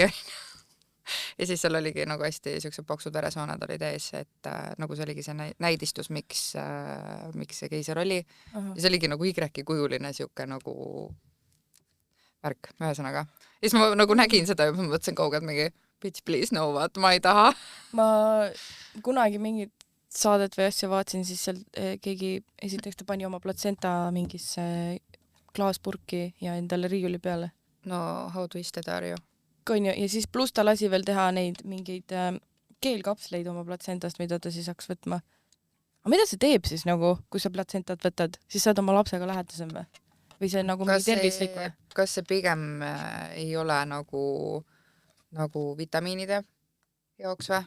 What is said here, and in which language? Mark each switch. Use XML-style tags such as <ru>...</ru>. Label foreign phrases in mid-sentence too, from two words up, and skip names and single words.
<et>Ja siis seal oligi nagu hästi siuksed paksud veresooned olid ees, et nagu see oligi see näidistus, miks see keiser oli. Ja see oligi nagu Y-kujuline siuke nagu värk, ühesõnaga. Ja siis ma nagu nägin seda ja ma mõtlesin kaugelt mingi</et> <en>bitch, please, no what,</en> <et>ma ei taha. Ma kunagi mingit saadet või asja vaatasin, siis seal keegi esiteks ta pani oma platsenta mingisse klaaspurki ja endale riiuli peale.</et> <en>No how twisted are you?</en> <et>Ja siis pluss ta lasi veel teha neid mingeid keelkapsleid oma platsentast, mida ta siis hakkas võtma. Aga mida see teeb siis nagu, kui sa platsentat võtad? Siis saad oma lapsega lähetasem või? Või see nagu mingi tervislik või? Kas see pigem ei ole nagu vitamiinide jaoks või?</et>